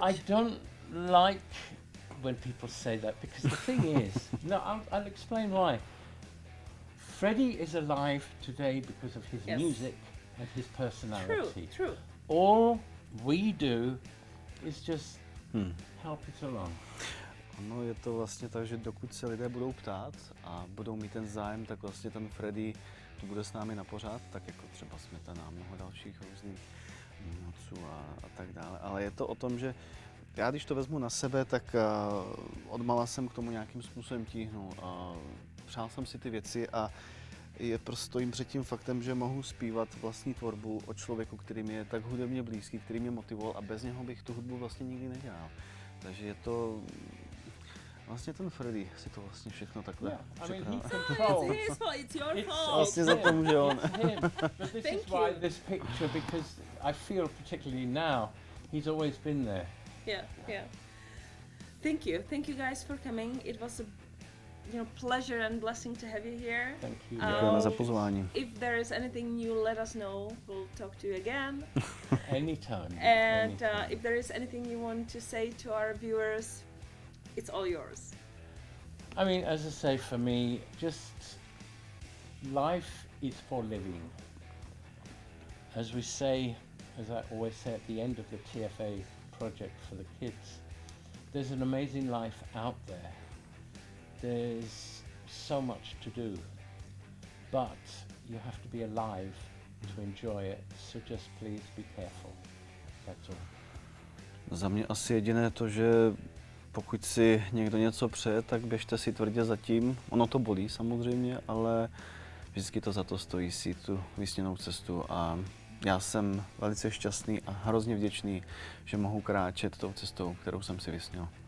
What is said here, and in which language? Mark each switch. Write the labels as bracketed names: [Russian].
[English] I don't like when people say that, because the thing is, I'll explain why. Freddie is alive today because of his music and his personality. True. All we do is just help it along. [Czech] No, je to vlastně tak, že dokud se lidé budou ptát a budou mít ten zájem, tak vlastně ten Freddie tu bude s námi na pořád, tak jako třeba Smetana a mnoho dalších různých umělců a tak dále. Ale je to o tom, že já když to vezmu na sebe, tak odmala jsem k tomu nějakým způsobem tíhnul. Přál jsem si ty věci a stojím před tím faktem, že mohu zpívat vlastní tvorbu o člověku, který mi je tak hudebně blízký, který mě motivoval a bez něho bych tu hudbu vlastně nikdy nedělal. Takže je to vlastně ten Freddie si to vlastně všechno takhle připravil. [English] It's your fault. [Czech] Vlastně za to může on. [English] But this is why this picture, because I feel particularly now, he's always been there. Yeah. Thank you guys for coming. It was a pleasure and blessing to have you here. Thank you. [Czech] Děkujeme za pozvání. [English] If there is anything new, let us know. We'll talk to you again. Anytime. And if there is anything you want to say to our viewers, it's all yours. I mean, as I say, for me, just life is for living. As we say, as I always say at the end of the TFA project for the kids, there's an amazing life out there. There's so much to do, but you have to be alive to enjoy it, so just please be careful. That's all. [Czech] Za mě asi jediné to, že pokud si někdo něco přeje, tak běžte si tvrdě za tím. Ono to bolí samozřejmě, ale vždycky to za to stojí si tu vysněnou cestu a já jsem velice šťastný a hrozně vděčný, že mohu kráčet tou cestou, kterou jsem si vysněl.